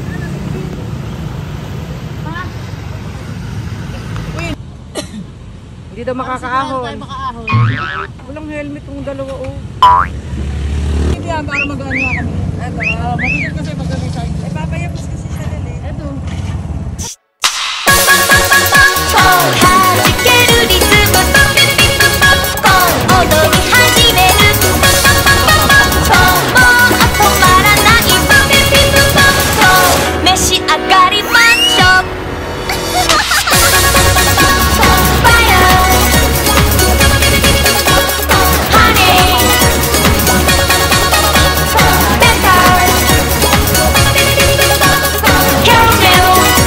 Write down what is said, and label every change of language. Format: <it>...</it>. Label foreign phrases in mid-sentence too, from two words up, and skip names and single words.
<tl>Hindi Hindi daw makakaahon. Tayo makaahon. Walang helmet yung dalawa, oh. Hindi yan, para mag-ano nga kami. Eto, mabigat kasi pag kami sa inyo. Papayapos kasi siya dali. Eto.</tl> <ja>弾けるリズム踊り始める今日も止まらない召し上がりましょう</ja> <en>Fire Honey Better Caramel</en>